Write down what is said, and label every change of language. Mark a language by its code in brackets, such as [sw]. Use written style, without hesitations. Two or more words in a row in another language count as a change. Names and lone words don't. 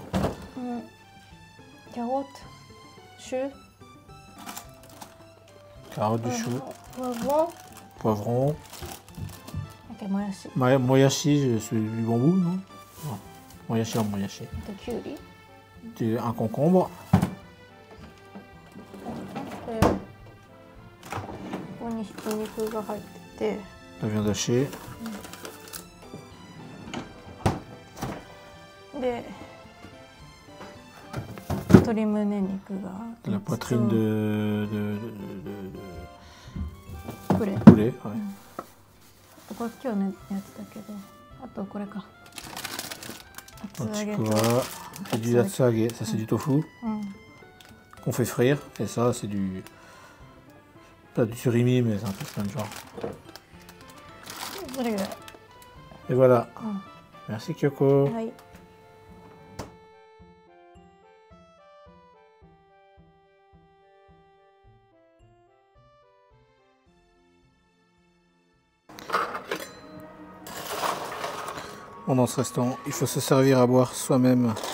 [fr] Carottes, choux. Carottes, du chou. Poivron. Poivron. OK, moyashi. Moyashi, c'est du bambou, non? Non. Moyashi en moyashi. Kyuri. Un concombre. [ja] で、ここにひき肉が入ってて。 [fr] La viande hachée. [ja] で、鶏胸肉が。 [fr] La poitrine de poulet. poulet, ouais. [ja] これ今日のやつだけど、あとこれか。厚揚げと。 [fr] Et du atsuage, ça c'est du tofu qu'on fait frire. Et ça c'est du... Pas du surimi, mais c'est un peu ce même genre. Et voilà. Merci Kyoko. Ouais. Bon, dans ce restaurant, il faut se servir à boire soi-même.